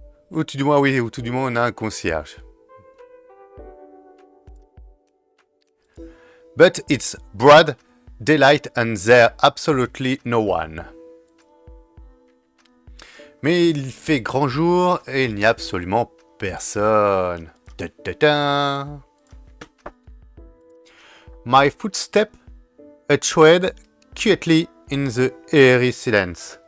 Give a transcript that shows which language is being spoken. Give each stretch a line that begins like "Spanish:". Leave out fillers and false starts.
French: Ou tout du moins, oui, ou tout du moins, on a un concierge.
English: But it's broad daylight and there absolutely no one.
French: Mais il fait grand jour et il n'y a absolument personne. Ta ta ta.
English: My footstep a tread quietly in the airy silence.